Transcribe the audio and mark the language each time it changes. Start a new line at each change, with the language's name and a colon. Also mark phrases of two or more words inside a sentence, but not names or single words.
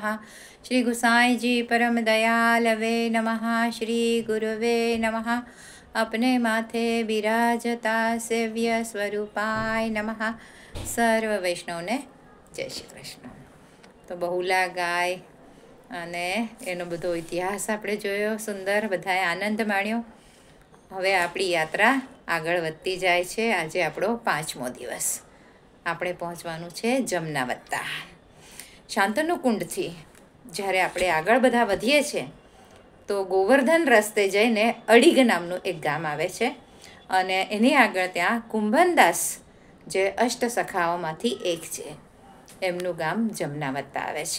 Sanskrit: श्री गुसाई जी परम दयालवे नमः। श्री गुरुवे नमः। अपने माथे बिराजता सेव्य स्वरूपाय नमः।
Gujarati: સર્વ વૈષ્ણવ ને જય શ્રી કૃષ્ણ। તો બહુલા ગાય અને એનો બધો ઇતિહાસ આપણે જોયો, સુંદર બધાએ આનંદ માણ્યો. હવે આપણી યાત્રા આગળ વધતી જાય છે. આજે આપણો 5મો દિવસ. આપણે પહોંચવાનું છે જમનાવત્તા. શાંતનુ કુંડથી જ્યારે આપણે આગળ બધા વધીએ છીએ તો ગોવર્ધન રસ્તે જઈને અડીગ નામનું એક ગામ આવે છે અને એની આગળ ત્યાં કુંભનદાસ જે અષ્ટસખાઓમાંથી એક છે એમનું ગામ જમનાવત્તા આવે છે.